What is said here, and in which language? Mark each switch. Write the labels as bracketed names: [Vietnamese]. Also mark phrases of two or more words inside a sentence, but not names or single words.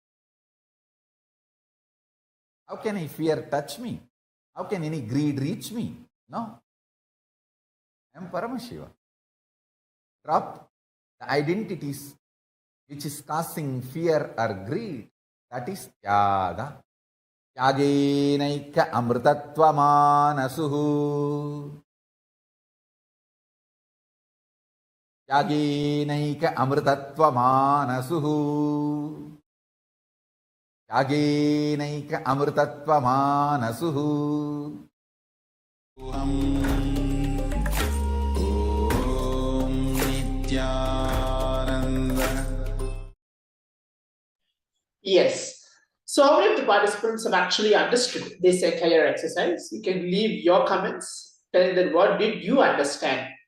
[English] How can I fear touch me? How can any greed reach me? No. I am Paramashiva. Drop the identities which is causing fear or greed. That is Tyaga. [Sanskrit] त्यागेनैक अमृतत्व मनसुहु. त्यागेनैक अमृतत्व मनसुहु. त्यागेनैक अमृतत्व मनसुहु. [English] Om Nityananda. Yes. So how many of the participants have actually understood this entire exercise? You can leave your comments telling that what did you understand?